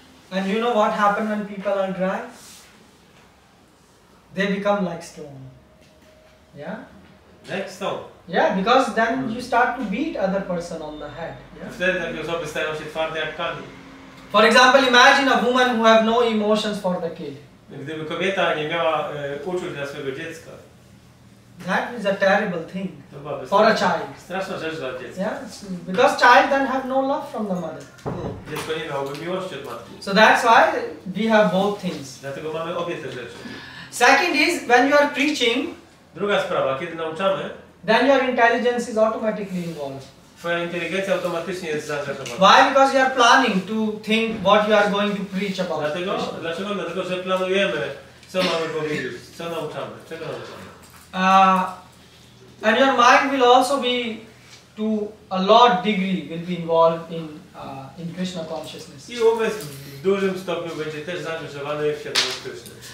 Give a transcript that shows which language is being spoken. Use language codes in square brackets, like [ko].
[en] And you know what happens when people are dry? They become like stone. Yeah? [pl] Jak [en] stone. Yeah, because then you start to beat other person on the head. Yeah? [pl] Wtedy takie osoby stają się twarde jak kamień. [en] For example, imagine a woman who have no emotions for the kid. [pl] Gdyby kobieta nie miała uczuć dla swojego dziecka, [en] that is a terrible thing [pl] to [en] for a child. [pl] Straszna rzecz dla dziecka. [en] Yeah, because child then have no love from the mother. [pl] Dziecko nie miałoby miłości od matki. [en] So that's why we have both things. [pl] Dlatego mamy obie te rzeczy. [en] Second is when you are preaching. [pl] Druga sprawa, kiedy nauczamy, [en] then your intelligence is automatically involved. [pl] Twoja inteligencja automatycznie jest zaangażowana. [en] Why? Because you are planning to think what you are going to preach about. [pl] Dlaczego? Dlatego, że planujemy, co mamy powiedzieć, co nauczamy, czego nauczamy. [en] And your mind will also be, to a large degree, will be involved in Krishna consciousness. [pl] I umysł w dużym stopniu będzie też zaangażowany w świadomość Kryszny.